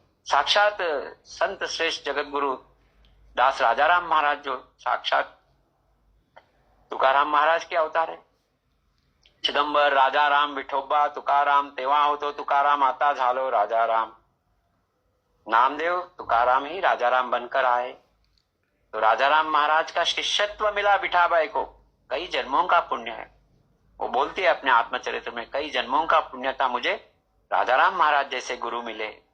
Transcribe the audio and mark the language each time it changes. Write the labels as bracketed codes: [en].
[hi] साक्षात संत श्रेष्ठ जगत गुरु दास राजाराम महाराज जो साक्षात तुकाराम महाराज के अवतार है। [mr] चिदंबर राजाराम विठोबा तुकाराम, तेव्हा होतो तुकाराम, आता झालो राजाराम। [hi] नामदेव तुकाराम ही राजाराम बनकर आए। तो राजाराम महाराज का शिष्यत्व मिला विठाबाई को, कई जन्मों का पुण्य है। वो बोलती है अपने आत्मचरित्र में, कई जन्मों का पुण्य था मुझे राजाराम महाराज जैसे गुरु मिले।